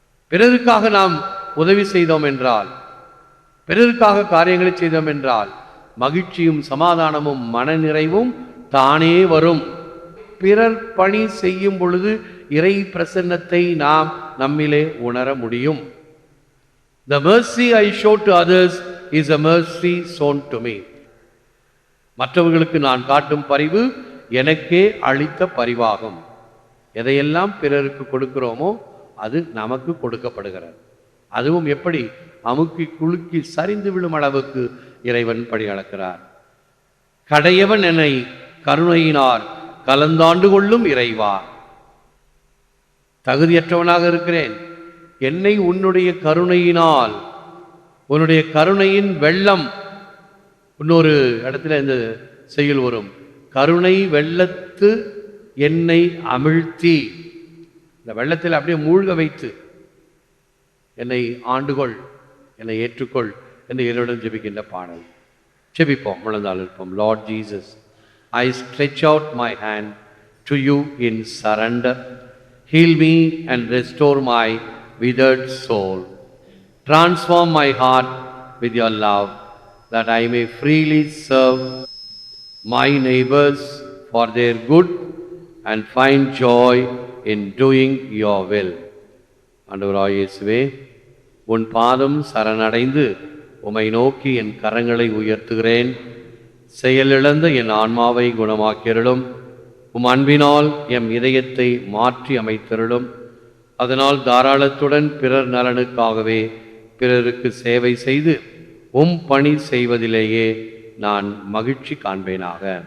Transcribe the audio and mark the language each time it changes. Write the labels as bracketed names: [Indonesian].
[Tamil] பிறருக்காக நாம் உதவி செய்தோம் என்றால், பிறருக்காக காரியங்களை செய்தோம் என்றால் மகிழ்ச்சியும் சமாதானமும் மன நிறைவும் தானே வரும். பிறர் பணி செய்யும் பொழுது இறை பிரசன்னத்தை நாம் நம்மிலே உணர முடியும். [English] The mercy I show to others is a mercy shown to me. [Tamil] மற்றவர்களுக்கு நான் காட்டும் பரிவு எனக்கே அளித்த பரிவாகும். எதையெல்லாம் பிறருக்கு கொடுக்கிறோமோ அது நமக்கு கொடுக்கப்படுகிறது. அதுவும் எப்படி? அமுக்கி குலுக்கி சரிந்து விழும் அளவுக்கு இறைவன் படி அளக்கிறார். கடையவன் என்னை கருணையினார் கலந்தாண்டு கொள்ளும் இறைவா. தகுதியற்றவனாக இருக்கிறேன், என்னை உன்னுடைய கருணையினால் உன்னுடைய கருணையின் வெள்ளம். இன்னொரு இடத்துல இந்த செய்யுள் வரும், கருணை வெள்ளத்து என்னை அமிழ்த்தி, இந்த வெள்ளத்தில் அப்படியே மூழ்க வைத்து என்னை ஆண்டுகொள், என்னை ஏற்றுக்கொள் என்று என்னுடன் ஜெபிக்கின்ற பாடல். ஜெபிப்போம், முழந்தாள் இருப்போம். [English] Lord Jesus, I stretch out my hand to you in surrender. Heal me and restore my withered soul. Transform my heart with your love, that I may freely serve my neighbors for their good and find joy in doing your will. [Tamil] ஆண்டவராகிய இயேசுவே, உன் பாதம் சரணடைந்து உம்மை நோக்கி என் கரங்களை உயர்த்துகிறேன். செயலிழந்த என் ஆன்மாவை குணமாக்கியருளும். உம் அன்பினால் எம் இதயத்தை மாற்றி அமைத்தருளும். அதனால் தாராளத்துடன் பிறர் நலனுக்காகவே பிறருக்கு சேவை செய்து உம் பணி செய்வதிலேயே நான் மகிழ்ச்சி காண்பேனாக.